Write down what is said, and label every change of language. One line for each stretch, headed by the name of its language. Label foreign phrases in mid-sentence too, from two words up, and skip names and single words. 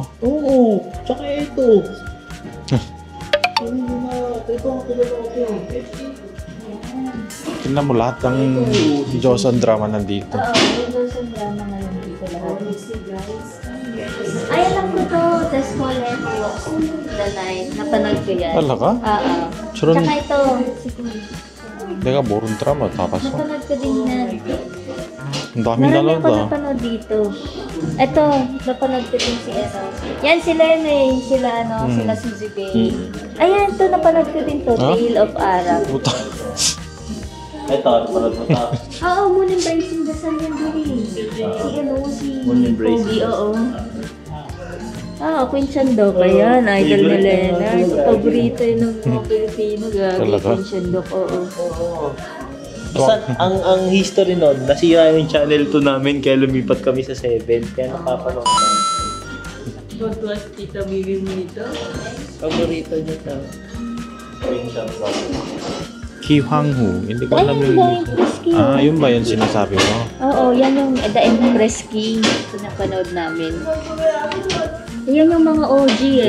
Filipino: Oo, tsaka ito. Ito ang kilala ko. Tingnan mo lahat ng Joseon drama nandito. Oo, yung Joseon drama na lang dito lahat. Ay, alam ko to. The School The Night. Napanood ko yan. Talaga? Oo.
Korean: 저런
Filipino: Tsaka ito.
Korean: 내가 모르는 드라마 다 봤어.
Filipino: Napanood ko din yan. Ang dami Marami nanood ako ah. napanood dito. Ito, napanood ko din si Yan sila yun eh. Sila sila Suzy Bay. Ayan, ito napanood ko din to. Tale of Arab. Puta. Ito, napanood mo ito. Oo, Moon Embracing the Sun yan din eh. Si Moon Embracing Pogi, the Sun. oo. Queen Shandok. Ayan, idol ni Lena. Paborito yun ng mga Pilipino. Gagi, Talaga? Queen Shandok, oo. Basta ang history nun, nasira yung channel 2 namin kaya lumipat kami sa 7. Kaya nakapanood na.
English: What was Tita Miriam nito?
Filipino: Paborito niya ito. Queen Shandok. Ki Hwang-hu. Hindi ko alam Ayun, yung... The Empress King. Yun ba yun sinasabi mo? Oo, yan yung The Empress King. Ito napanood namin. Yan yung mga OG eh.